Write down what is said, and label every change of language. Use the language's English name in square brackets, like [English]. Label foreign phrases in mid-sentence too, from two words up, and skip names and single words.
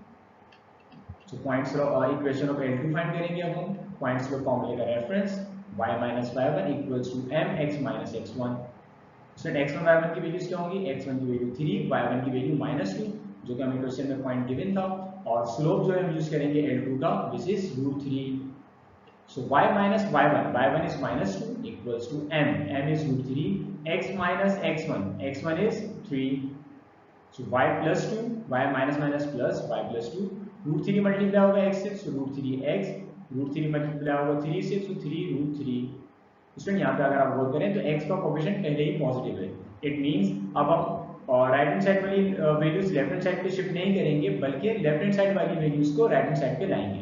[English] तो point slope equation of L2 find [Hindi] करेंगे अब हम। [English] point slope formula का reference y minus y1 equals to mx minus x1. [Hindi] इसमें x1 y1 की वैल्यूज क्या होंगी? x1 की वैल्यू 3, y1 की वैल्यू -2, जो कि हमें क्वेश्चन में [English] point given [Hindi] था, और स्लोप जो हम यूज करेंगे L2 का, [English] which is √3. So y minus y1 is -2 equals to m is √3, x minus x1 is 3. So y plus 2, y minus plus y plus 2, √3 मल्टीप्लाई [Hindi] होगा x से, [English] so √3x, √3 मल्टीप्लाई [Hindi] होगा 3 से, [English] so 3√3। [Hindi] स्टूडेंट यहाँ पे अगर आप गौर करें तो x का कोफिशिएंट पहले ही पॉजिटिव है। [English] it means [Hindi] अब हम [English] right hand side [Hindi] वाली वैल्यूज [English] left hand side [Hindi] पे शिफ्ट नहीं करेंगे, बल्कि [English] left hand side [Hindi] वाली वैल्यूज को [English] right hand side [Hindi] पे लाएंगे।